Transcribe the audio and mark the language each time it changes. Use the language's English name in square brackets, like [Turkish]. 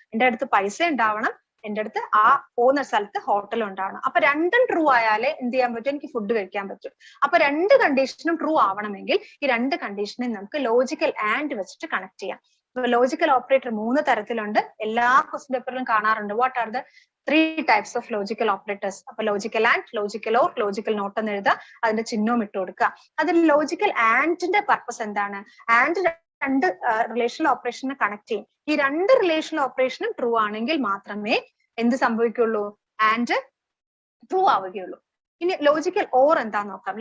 [Malayalam] എന്റെ അടുത്ത് പൈസ ഉണ്ടാവണം, എന്റെ അടുത്ത് ആ പോകുന്ന സ്ഥലത്ത് ഹോട്ടൽ ഉണ്ടാവണം. അപ്പൊ 2ഉം ട്രൂ ആയാലേ എന്ത് ചെയ്യാൻ പറ്റും? എനിക്ക് ഫുഡ് കഴിക്കാൻ പറ്റും. അപ്പൊ 2 കണ്ടീഷനും ട്രൂ ആവണമെങ്കിൽ ഈ 2 കണ്ടീഷനെ നമുക്ക് ലോജിക്കൽ ആൻഡ് വെച്ചിട്ട് കണക്ട് ചെയ്യാം. ലോജിക്കൽ ഓപ്പറേറ്റർ 3 തരത്തിലുണ്ട്. എല്ലാ ക്വസ്റ്റ്യൻ പേപ്പറിലും കാണാറുണ്ട്. [English] What are the 3 types of logical operators? [Malayalam] അപ്പൊ logical and, logical or, logical not എന്ന് എഴുതുക. അതിന്റെ ചിഹ്നവും ഇട്ട് കൊടുക്കുക. അതിൽ ലോജിക്കൽ ആൻഡിന്റെ പർപ്പസ് എന്താണ്? ആൻഡ് 2 റിലേഷണൽ ഓപ്പറേഷനെ കണക്ട് ചെയ്യും. ഈ 2 റിലേഷണൽ ഓപ്പറേഷനും ട്രൂ ആണെങ്കിൽ മാത്രമേ എന്ത് സംഭവിക്കുള്ളൂ? ആൻഡ് ട്രൂ ആവുകയുള്ളൂ. ഇനി ലോജിക്കൽ ഓർ എന്താന്ന് നോക്കാം.